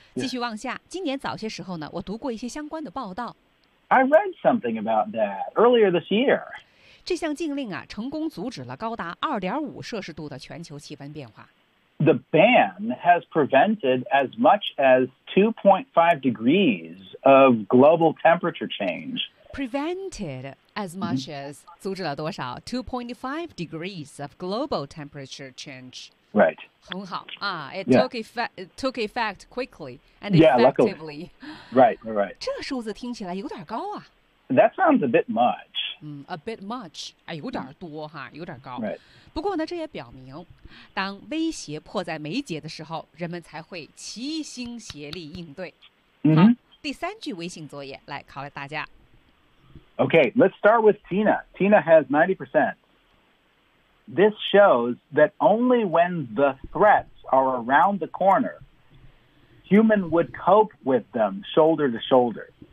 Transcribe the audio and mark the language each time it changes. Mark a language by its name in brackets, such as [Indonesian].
[Chinese] 继续往下，今年早些时候呢，我读过一些相关的报道。 [English] I read something about that earlier this year. [Chinese] 这项禁令啊，成功阻止了高达2.5摄氏度的全球气温变化。 [English] The ban has prevented as much as 2.5 degrees of global temperature change. Prevented as much as [Chinese] 阻止了多少 [English] ？2.5 degrees of global temperature change. Right. [Chinese] 很好啊 [English] ，took effect quickly and effectively. Yeah, right, right. [Chinese] 这数字听起来有点高啊。 [English] That sounds a bit much. A bit much, [Chinese] 有点多哈，有点高。 [English] Right. [Chinese] 不过呢，这也表明，当威胁迫在眉睫的时候，人们才会齐心协力应对。 Mm-hmm. 好，第三句微信作业来考考大家。 [English] Okay, let's start with Tina. Tina has 90%. This shows that only when the threats are around the corner, human would cope with them shoulder to shoulder.